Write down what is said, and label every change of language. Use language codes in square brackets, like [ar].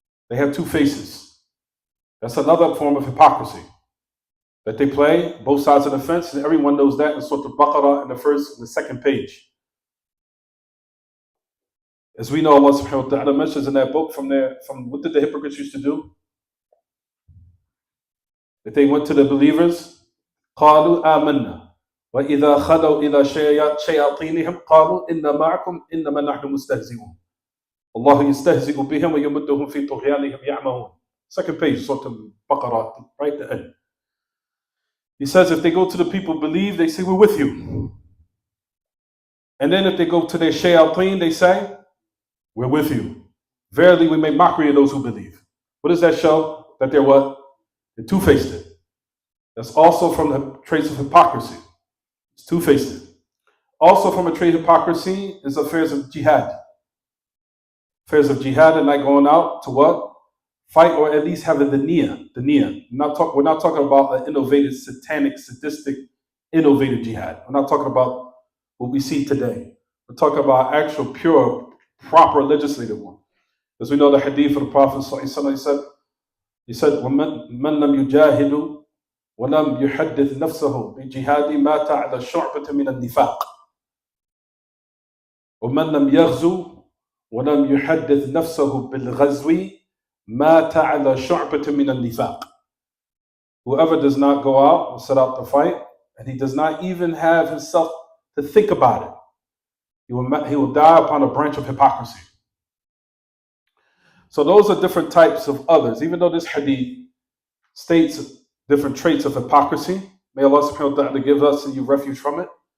[en] They have two faces. That's another form of hypocrisy. That they play both sides of the fence, and everyone knows that in Surah Al-Baqarah in the second page. As we know, Allah subhanahu wa ta'ala mentions in that book from what did the hypocrites used to do? If they went to the believers, [ar] قَالُوا آمَنَّا وَإِذَا خَلَوْا إِلَى شَيَاطِينِهِمْ قَالُوا إِنَّا مَعَكُمْ إِنَّمَا نَحْنُ مُسْتَهْزِئُونَ اللَّهُ يَسْتَهْزِئُ بِهِمْ وَيَمُدُّهُمْ فِي طُغْيَانِهِمْ يَعْمَهُونَ. [en] Second page, Surah Al-Baqarah, right at the end. He says if they go to the people believe, they say, we're with you. And then if they go to their shayateen, they say, we're with you. Verily, we make mockery of those who believe. What does that show? That they're what? They're two-faced. That's also from the traits of hypocrisy. It's two-faced. Also from a trait of hypocrisy is affairs of jihad. Affairs of jihad and not going out to what? Fight, or at least having the niyyah. We're not talking about an innovative, satanic, sadistic, innovative jihad. We're not talking about what we see today. We're talking about actual, pure, proper legislative one. As we know the hadith of the Prophet he said, [ar] وَمَنْ لَمْ يُجَاهِدُ وَلَمْ يُحَدِّثْ نَفْسَهُ بِجِهَادِ مَاتَ عَلَى شُعْبَةٍ مِنَ النِّفَاقِ وَمَنْ لَمْ يَغْزُو وَلَمْ يُحَدِّثْ نَفْسَهُ بِالْغَزْوِ مَاتَ عَلَى شُعْبَةٍ مِنَ النِّفَاقِ. [en] Whoever does not go out or set out to fight, and he does not even have himself to think about it, he will die upon a branch of hypocrisy. So those are different types of others. Even though this hadith states different traits of hypocrisy, may Allah subhanahu wa ta'ala give us and you refuge from it.